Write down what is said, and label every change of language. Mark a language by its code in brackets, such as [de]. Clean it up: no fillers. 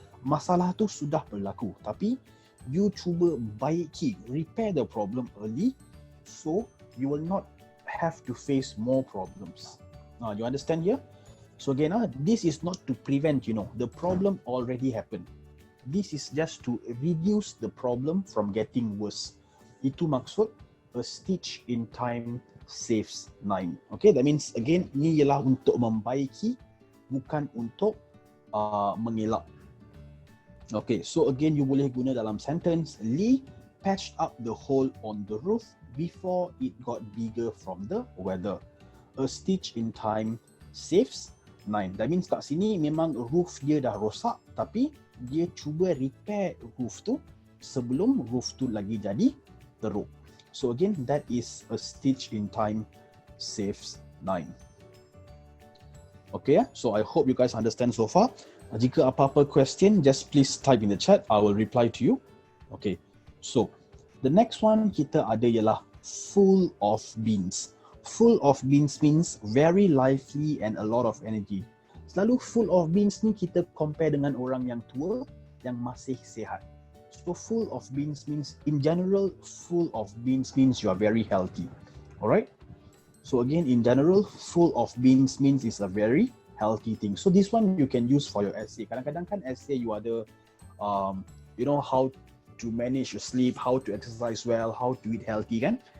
[ms] Masalah tu sudah berlaku, tapi you cuba baiki, [en] repair the problem early, so you will not have to face more problems. Now, you understand here? So again, this is not to prevent, the problem already happened. This is just to reduce the problem from getting worse. [ms] Itu maksud [en] a stitch in time saves 9. Okay, that means again, [ms] ini ialah untuk membaiki, bukan untuk mengelak. [en] Okay, so again, you boleh guna dalam sentence, Lee patched up the hole on the roof before it got bigger from the weather. A stitch in time saves 9. That means [ms] kat sini memang roof dia dah rosak, tapi dia cuba repair roof tu sebelum roof tu lagi jadi teruk. [en] So again, that is a stitch in time saves 9. Okay, so I hope you guys understand so far. [ms] Jika apa-apa [en] question, just please type in the chat. I will reply to you. Okay, so the next one [ms] kita ada ialah [en] full of beans. Full of beans means very lively and a lot of energy. [ms] Selalu [en] full of beans [ms] ni kita compare dengan orang yang tua yang masih sihat. [en] So full of beans means, in general, full of beans means you are very healthy. Alright? So again, in general, full of beans means is a very healthy thing. So this one you can use for your essay. [ms] Kadang-kadang kan essay you ada, [en] how to manage your sleep, how to exercise well, how to eat healthy kan.